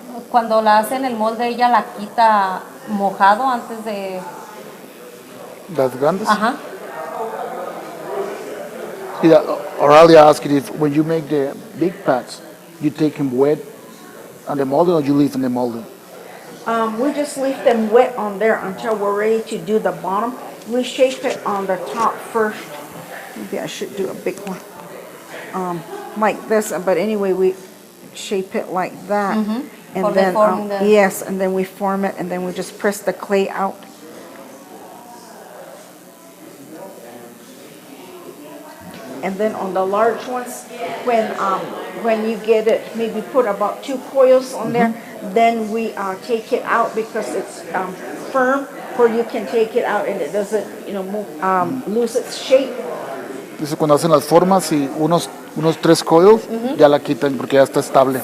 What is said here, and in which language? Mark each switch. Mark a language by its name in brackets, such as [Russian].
[Spanish] Cuando la hace en el molde, ella la quita mojado antes de... Las grandes. Ajá. [English] Yeah, Oralia asked if when you make the big packs, you take them wet on the molding or you leave in the molding? We just leave them wet on there until we're ready to do the bottom. We shape it on the top first. Maybe I should do a big one. Like this, but anyway, we shape it like that. And then, yes, and then we form it, and then we just press the clay out. And then on the large ones, when you get it, maybe put about 2 coils on there, then we take it out because it's firm, where you can take it out and it doesn't, lose its shape. [Spanish] Dice cuando hacen las formas y unos 3 coils, ya la quitan porque ya está estable.